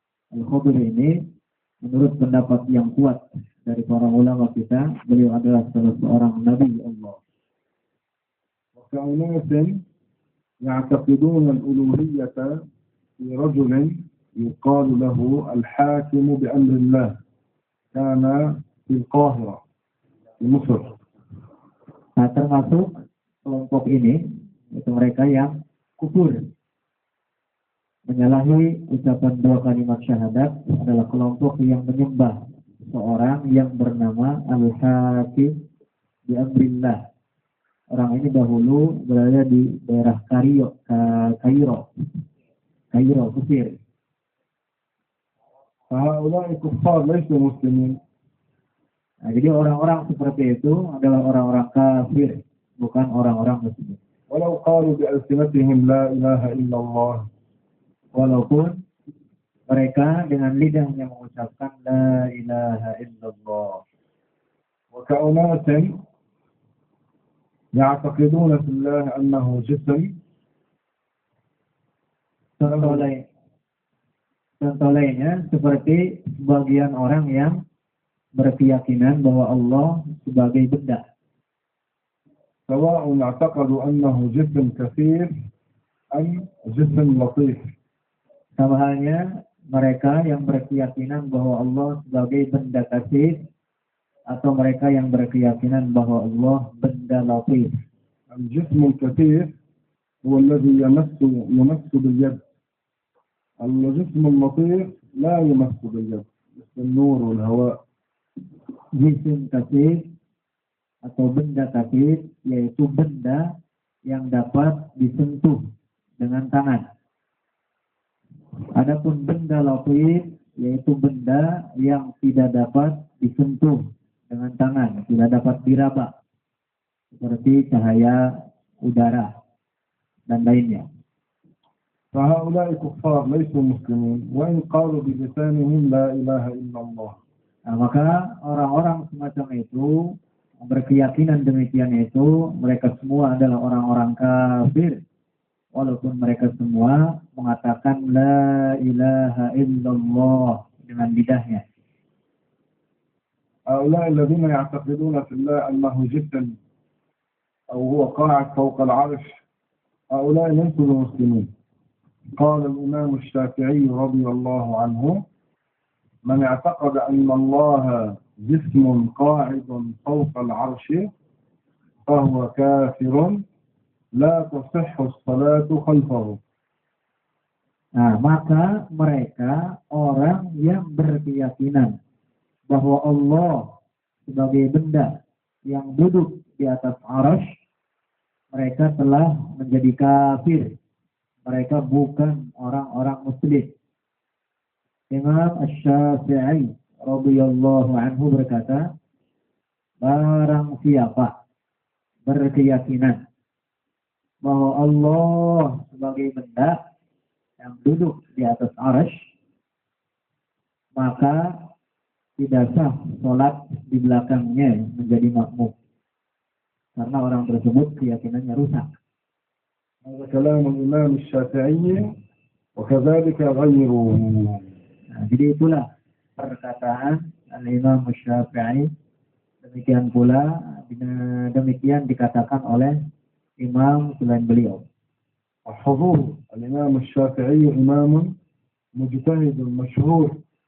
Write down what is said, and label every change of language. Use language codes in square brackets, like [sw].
[id] Al-Khadir ini menurut pendapat yang kuat dari para ulama kita, beliau adalah salah seorang Nabi Allah. [ar] وكأناس يعتقدون الألوهية في رجل يقال له الحاكم بأمر الله كان في القاهرة في مصر. [id] Nah, termasuk kelompok ini itu mereka yang kufur menyalahi ucapan dua kalimat syahadat adalah kelompok yang menyembah seorang yang bernama Al-Hakim bi Amrillah. Orang ini dahulu berada di daerah Kairo, Mesir. [ar] فهؤلاء كفار ليسوا مسلمين. [id] Nah, jadi orang-orang seperti itu adalah orang-orang kafir, bukan orang-orang muslim. [ar] ولو قالوا بألسنتهم لا إله إلا الله. [id] Walaupun mereka dengan lidahnya mengucapkan la ilaha illallah. [ar] وكأناس يعتقدون في الله أنه جسم. [id] Contoh lainnya seperti sebagian orang yang berkeyakinan bahwa Allah sebagai benda. [ar] سواء اعتقدوا أنه جسم كثير أم جسم لطيف. [id] Sama halnya mereka yang berkeyakinan bahwa Allah sebagai benda kasih atau mereka yang berkeyakinan bahwa Allah benda latif. [ar] الجسم الكثير هو الذي يمس باليد. الجسم اللطيف لا يمس باليد مثل النور والهواء. [id] Jisim kasih atau benda kasih yaitu benda yang dapat disentuh dengan tangan. Adapun benda latif yaitu benda yang tidak dapat disentuh dengan tangan, tidak dapat diraba, seperti cahaya udara dan lainnya. [ar] فهؤلاء كفار ليسوا مسلمين وإن قالوا بلسانهم لا إله إلا الله. [id] Nah, maka orang-orang semacam itu berkeyakinan demikian itu mereka semua adalah orang-orang kafir. Walaupun mereka semua mengatakan la ilaha illallah dengan lidahnya. [ar] هؤلاء الذين يعتقدون في الله أنه جسم أو هو قاعد فوق العرش هؤلاء ليسوا المسلمين. قال الإمام الشافعي رضي الله عنه من اعتقد أن الله جسم قاعد فوق العرش فهو كافر لا تصح الصلاة خلفه. [id] Nah, maka mereka orang yang berkeyakinan bahwa Allah sebagai benda yang duduk di atas arasy, mereka telah menjadi kafir. Mereka bukan orang-orang muslim. Imam Asy-Syafi'i radhiyallahu anhu berkata, barang siapa berkeyakinan bahwa Allah sebagai benda yang duduk di atas arsy, maka tidak sah sholat di belakangnya menjadi makmum, karena orang tersebut keyakinannya rusak. [ar] هذا كلام الإمام الشافعي وكذلك غيره. [id] Jadi itulah perkataan Al-Imam Syafi'i. Demikian pula demikian dikatakan oleh imam selain beliau. [ar] الحضور الإمام الشافعي إمام مجتهد مشهور.